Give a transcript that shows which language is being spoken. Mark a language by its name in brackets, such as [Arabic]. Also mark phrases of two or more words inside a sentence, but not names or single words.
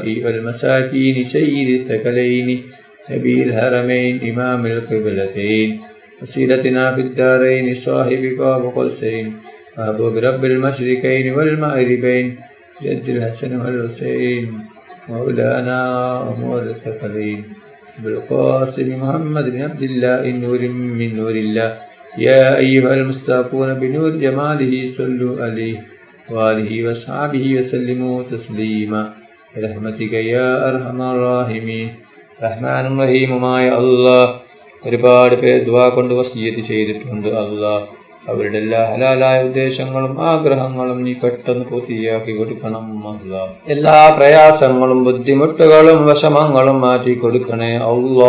[Arabic] والمساكين سيد الثقلين نبي الهرمين إمام القبلتين وسيلتنا في الدارين صاحب قاب قوسين محبوب رب المشرقين والمغربين جد الحسن والحسين مولانا ومولى الثقلين بالقاسم محمد بن عبد الله نور من نور الله. يا أيها المستاقون بنور جماله صلوا عليه وآله وصحبه وسلموا تسليما برحمتك يا أرحم الراحمين. [Malayalam] റഹ്മാനും റഹീമുമായ അല്ലാഹ്, ഒരുപാട് പേർ ദുആ കൊണ്ട് വസിയത്ത് ചെയ്തിട്ടുണ്ട്. അല്ലാഹ് അവരുടെ എല്ലാ ഹലാലായ ഉദ്ദേശങ്ങളും ആഗ്രഹങ്ങളും നീ പെട്ടെന്ന് പൂർത്തിയാക്കി കൊടുക്കണം അല്ലാ. എല്ലാ പ്രയാസങ്ങളും ബുദ്ധിമുട്ടുകളും വിഷമങ്ങളും മാറ്റി കൊടുക്കണേ അല്ലാ.